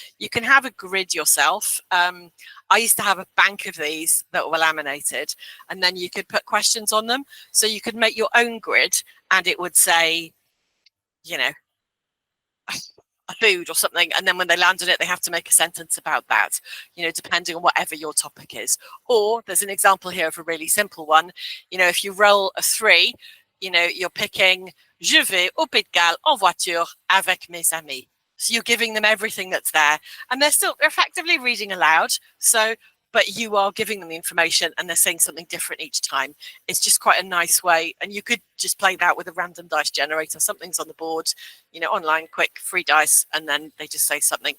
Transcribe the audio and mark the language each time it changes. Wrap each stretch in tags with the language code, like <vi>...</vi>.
<en>You can have a grid yourself. I used to have a bank of these that were laminated, and then you could put questions on them. So you could make your own grid and it would say, a food or something, and then when they land on it they have to make a sentence about that, depending on whatever your topic is. Or there's an example here of a really simple one. If you roll a 3, you're picking</en> <fr>je vais au Pays de Galles en voiture avec mes amis.</fr> <en>So you're giving them everything that's there and they're effectively reading aloud, but you are giving them the information and they're saying something different each time. It's just quite a nice way. And you could just play that with a random dice generator. Something's on the board, online, quick, free dice, and then they just say something.</en>